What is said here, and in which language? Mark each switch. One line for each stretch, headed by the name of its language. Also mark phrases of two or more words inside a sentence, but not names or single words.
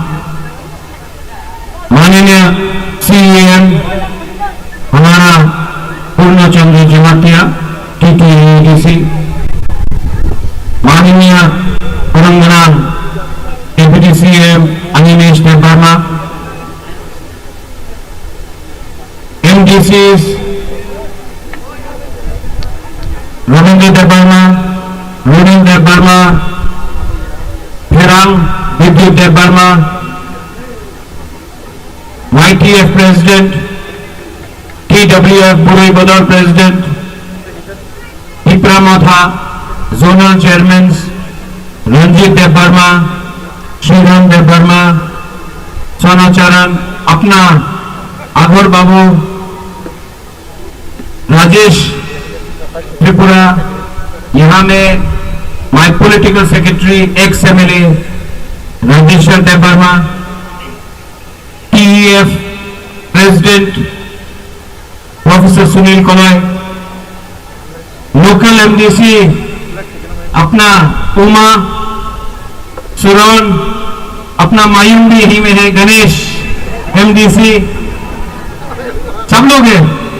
Hindi: माननीय CEM हमारा पूर्ण चंद्र जमातिया TTEDC, माननीय तेलंगाना
English: deputy CM
Hindi: अनिमेश देवर्मा, MDCs Ravindra Debarma, Rurin Debarma, Pherang Vidyut Debarma,
English: YTF President, TWF Burui Badal President, Ipramotha Zonal Chairmen, Ranjit Debarma, Sriram Debarma, Sonacharan,
Hindi: अपना आघोर बाबू, राजेश त्रिपुरा, यहाँ में
English: my political secretary ex MLA
Hindi: राजेश्वर देवर्मा, TEF
English: president professor
Hindi: सुनील कौल,
English: local MDC
Hindi: अपना उमा सुरन, अपना मायूंडी ही में है गणेश MDC, सब लोग हैं,